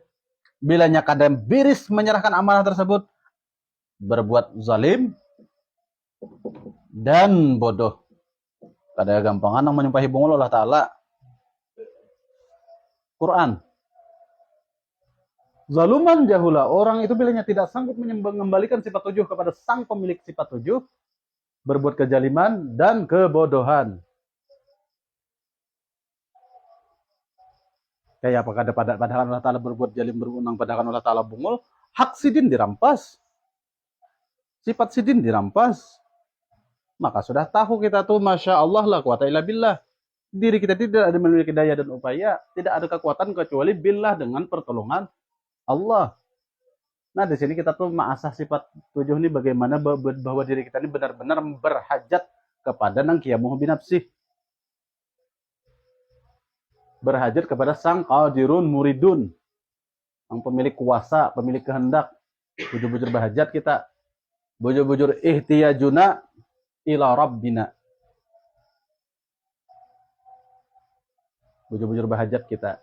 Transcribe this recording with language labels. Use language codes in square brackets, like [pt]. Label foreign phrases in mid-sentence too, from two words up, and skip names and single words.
[bjn] Bilanya kada biris menyerahkan amanah tersebut. [id] Berbuat zalim. Dan bodoh. [bjn] Kada gampangan nang menyumpahi bungul Allah Ta'ala. [id] Quran. [ar] ظلوما جهولا. [id] Orang itu bilanya tidak sanggup mengembalikan sifat 7 kepada sang pemilik sifat 7. Berbuat kezaliman dan kebodohan. Kayak apakah ada padahal Allah Ta'ala berbuat jalim berwenang, padahal Allah Ta'ala bungul. [bjn] Hak sidin dirampas. Sifat sidin dirampas. [id] Maka sudah tahu kita tuh [ar] ما شاء الله لا قوة إلا بالله. [id] Diri kita tidak ada memiliki daya dan upaya, tidak ada kekuatan kecuali billah dengan pertolongan Allah. Nah, di sini kita tuh ma'asah sifat 7 ini bagaimana bahwa diri kita ini benar-benar berhajat kepada nang [ar] قيامه بنفسه. [id] Berhajat kepada sang [ar] قادر مريد. [id] Yang pemilik kuasa, pemilik kehendak. Bujur-bujur berhajat kita. [ar] Bujur-bujur احتياجنا إلى ربنا. [id] Bujur-bujur berhajat kita.